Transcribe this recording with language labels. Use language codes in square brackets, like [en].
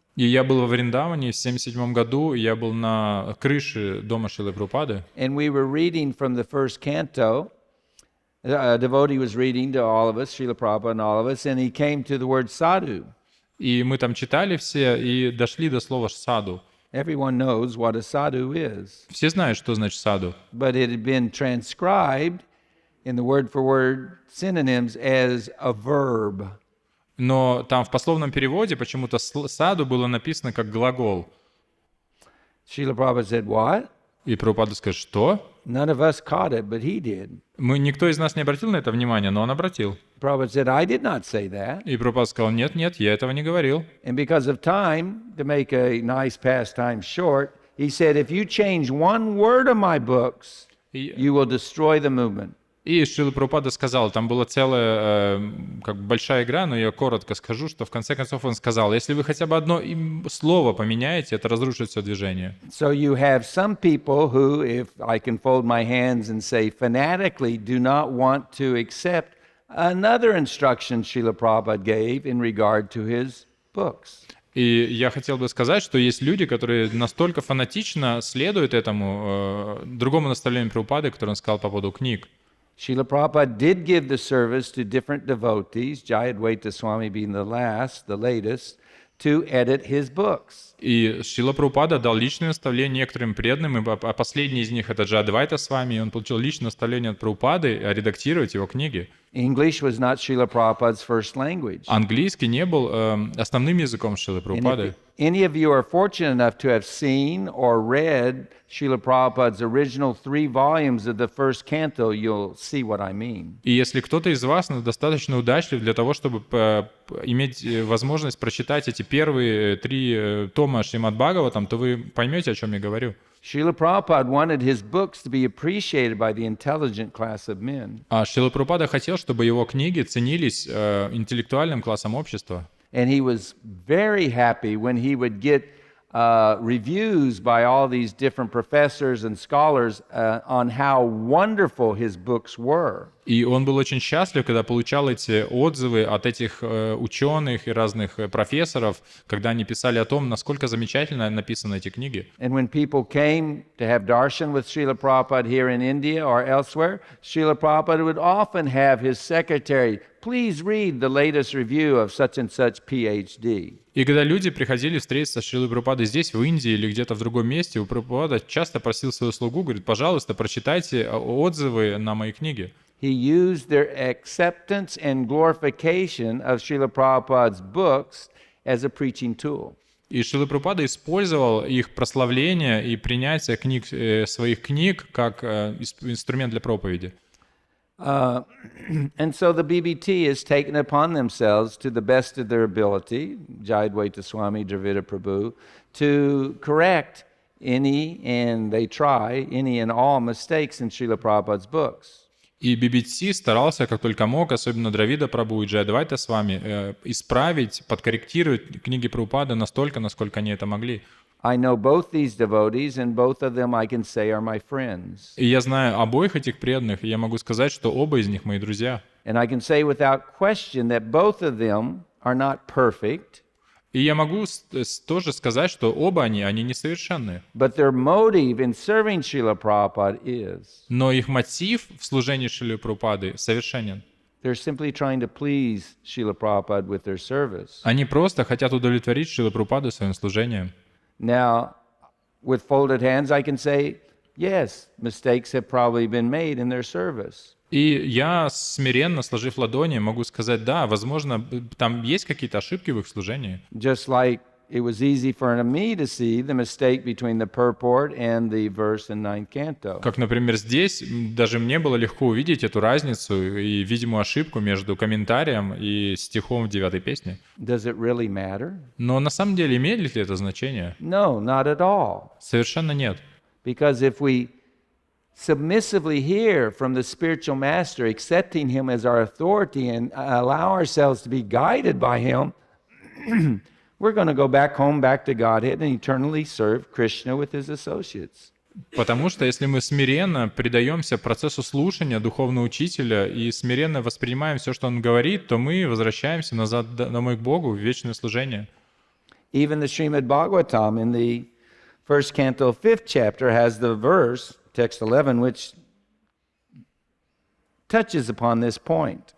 [ru] И я был во Вриндаване в 1977 году, я был на крыше дома Шрилы Прабхупады. [en] And we were reading from the first canto. A devotee was reading to all of us, Srila Prabhupada and all of us, and he came to the word sadhu. [ru] И мы там читали все и дошли до слова «саду». [en] Everyone knows what a sadhu is. [ru] Все знают, что значит «саду». [en] But it had been transcribed in the word-for-word synonyms as a verb. [ru] Но там в пословном переводе почему-то «саду» было написано как глагол. [en] Srila Prabhupada said, what? [ru] И Прабхупада скажет, что? [en] None of us caught it, but he did. [ru] Никто из нас не обратил на это внимание, но он обратил. [en] Prabhupada said, I did not say that. [ru] И Прабхупада сказал, нет, я этого не говорил. [en] And because of time, to make a nice pastime short, he said, if you change one word of my books, you will destroy the movement. [ru] И Шрила Прабхупада сказал, там была целая большая игра, но я коротко скажу, что в конце концов он сказал, если вы хотя бы одно слово поменяете, это разрушит все движение. [en] So you have some people who, if I can fold my hands and say fanatically, do not want to accept another instruction Srila Prabhupada gave in regard to his books. [ru] И я хотел бы сказать, что есть люди, которые настолько фанатично следуют этому другому наставлению Прабхупады, которое он сказал по поводу книг. [en] Srila Prabhupada did give the service to different devotees, Jayadvaita Swami being the latest, to edit his books. [ru] И Шрила Прабхупада дал личное наставление некоторым преданным, а последний из них это Джайадвайта Свами, и он получил личное наставление от Прабхупады редактировать его книги. [en] English was not Srila Prabhupada's first language. [ru] Английский не был основным языком Шрилы Прабхупады. [en] Any of you are fortunate enough to have seen or read Srila Prabhupada's original 3 volumes of the first canto, you'll see what I mean. [ru] И если кто-то из вас достаточно удачлив для того, чтобы иметь возможность прочитать эти первые 3 тома Шримад Бхагаватам, то вы поймете, о чем я говорю. [en] Srila Prabhupada wanted his books to be appreciated by the intelligent class of men. [ru] А Шрила Прабхупада хотел, чтобы его книги ценились интеллектуальным классом общества. [en] And he was very happy when he would get reviews by all these different professors and scholars on how wonderful his books were. [ru] И он был очень счастлив, когда получал эти отзывы от этих ученых и разных профессоров, когда они писали о том, насколько замечательно написаны эти книги. [en] And when people came to have darshan with Srila Prabhupada here in India or elsewhere, Srila Prabhupada would often have his secretary, please read the latest review of such and such PhD. [ru] И когда люди приходили встретиться с Шрилой Прабхупадой здесь, в Индии или где-то в другом месте, у Прабхупада часто просил свою слугу, говорит, пожалуйста, прочитайте отзывы на мои книги. [en] He used their acceptance and glorification of Srila Prabhupada's books as a preaching tool. [ru] И Шрила Прабхупада использовал их прославление и принятие книг, своих книг как инструмент для проповеди. [en] And so the BBT has taken upon themselves, to the best of their ability, Jayadvaita Swami, Dravida Prabhu, to correct any, and they try, any and all mistakes in Srila Prabhupada's books. [ru] И BBT старался, как только мог, особенно Дравида Прабху и Джайадвайта с вами, исправить, подкорректировать книги Прабхупады настолько, насколько они это могли. [en] I know both these devotees, and both of them I can say are my friends. [ru] И я знаю обоих этих преданных, и я могу сказать, что оба из них мои друзья. [en] And I can say without question that both of them are not perfect. [ru] И я могу тоже сказать, что оба они несовершенны. [en] But their motive in serving Srila Prabhupada is. [ru] Но их мотив в служении Шрилы Прабхупады совершенен. [en] They're simply trying to please Srila Prabhupada with their service. [ru] Они просто хотят удовлетворить Шрилу Прабхупаду своим служением. [en] Now, with folded hands, I can say, yes, mistakes have probably been made in their service. [ru] И я, смиренно сложив ладони, могу сказать, да, возможно, там есть какие-то ошибки в их служении. [en] Just like it was easy for me to see the mistake between the purport and the verse in 9th canto. [ru] Как, например, здесь даже мне было легко увидеть эту разницу и видимую ошибку между комментарием и стихом в 9-й песне. [en] Does it really matter? [ru] Но на самом деле имеет ли это значение? [en] No, not at all. [ru] Совершенно нет. [en] Because if we submissively hear from the spiritual master, accepting him as our authority and allow ourselves to be guided by him, we're going to go back home, back to Godhead, and eternally serve Krishna with his associates. [ru] Потому что если мы смиренно предаемся процессу слушания духовного учителя и смиренно воспринимаем все, что он говорит, то мы возвращаемся назад домой к Богу в вечное служение. [en] Even the Shrimad Bhagavatam in the first canto, 5th chapter, has the verse, text 11, which touches upon this point.